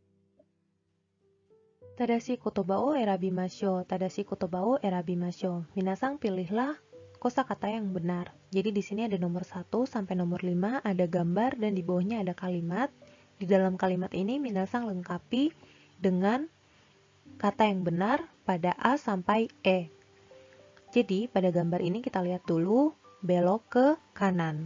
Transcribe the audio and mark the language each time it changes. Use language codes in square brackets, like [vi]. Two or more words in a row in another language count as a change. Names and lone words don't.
[ja] 正しい言葉を選びましょう. 正しい言葉を選びましょう. [id] Minasang pilihlah kosakata yang benar. Jadi di sini ada nomor 1 sampai nomor 5 ada gambar dan di bawahnya ada kalimat. Di dalam kalimat ini minasang lengkapi dengan kata yang benar pada A sampai E. Jadi pada gambar ini kita lihat dulu belok ke kanan.